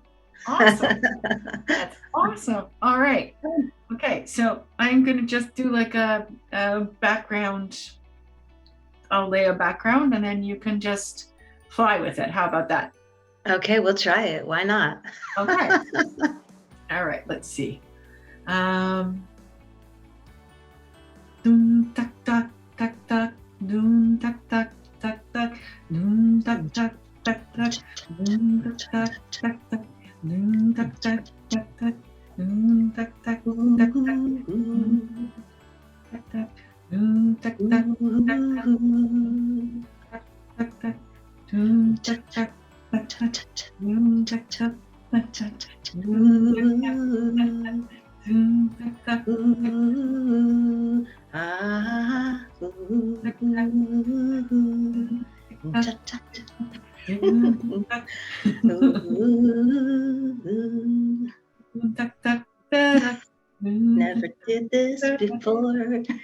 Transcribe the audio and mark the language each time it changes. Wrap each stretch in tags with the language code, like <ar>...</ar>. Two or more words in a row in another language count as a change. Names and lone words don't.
<en>Awesome. That's awesome. All right. Okay, so I'm going to just do like a background. I'll lay a background and then you can just fly with it. How about that? Okay, we'll try it. Why not? Okay. All right, let's see. Dum tak tak tak tak dum tak tak tak tak dum tak tak tak tak dum tak tak tak tak dum tak tak tak tak dum tak tak tak tak tak tak dum tak tak tak tak tak dum tak tak tak tak dum tak tak tak tak dum tak tak Never did this before.</en>